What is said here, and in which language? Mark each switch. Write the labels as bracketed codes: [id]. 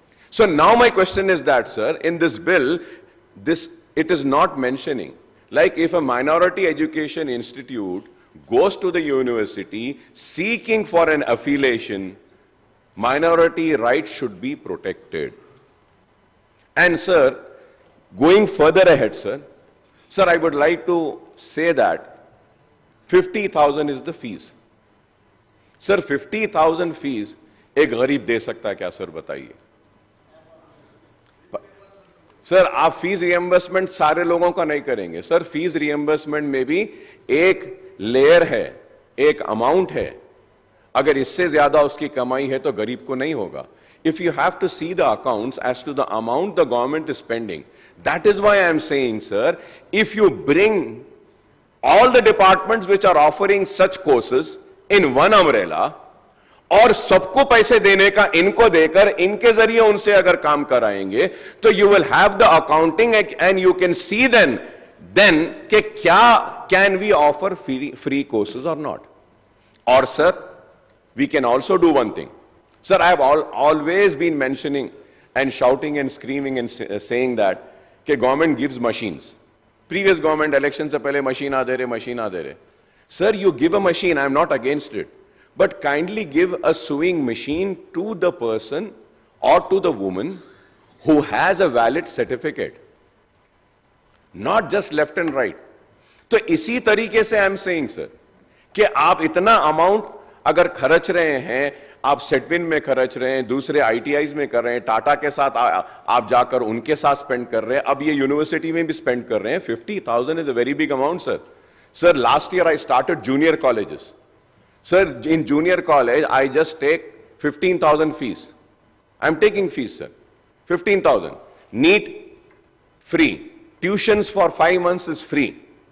[en] So now my question is that, sir, in this bill, it is not mentioning, like if a minority education institute goes to the university seeking for an affiliation, minority rights should be protected. And sir, going further ahead, sir, I would like to say that 50,000 is the fees. [hi] Sir, 50,000 fees एक गरीब दे सकता है क्या, sir बताइए? Sir, आप fees reimbursement सारे लोगों का नहीं करेंगे. सर, फीस रिएंबर्समेंट में भी एक लेयर है, एक अमाउंट है. अगर इससे ज्यादा उसकी कमाई है तो गरीब को नहीं होगा. [en] If you have to see the accounts as to the amount the government is spending, that is why I am saying, sir, if you bring all the departments which are offering such courses in one umbrella, [hi] और सबको पैसे देने का इनको देकर इनके जरिए उनसे अगर काम कराएंगे, [en] तो you will have the accounting and you can see then [hi] कि क्या [en] can we offer free courses or not. Or sir, we can also do one thing. Sir, I have always been mentioning and shouting and screaming and saying that government gives machines. Previous government elections [hi] se pehle machine aa de rahe. [en] Sir, you give a machine, I am not against it. But kindly give a sewing machine to the person or to the woman who has a valid certificate. Not just left and right. [hi] तो इसी तरीके से [en] I am saying, sir, [hi] कि आप इतना amount अगर खर्च रहे हैं, आप सेटविन में खर्च रहे हैं, दूसरे ITIs में कर रहे हैं, टाटा के साथ आप जाकर उनके साथ स्पेंड कर रहे हैं, अब ये यूनिवर्सिटी में भी स्पेंड कर रहे हैं. [en] 50,000 is a very big amount, sir. Sir, last year I started junior colleges. Sir, in junior college, I just take 15,000 fees. I'm taking fees, sir. 15,000. NEET, free. Tuitions for 5 months is free.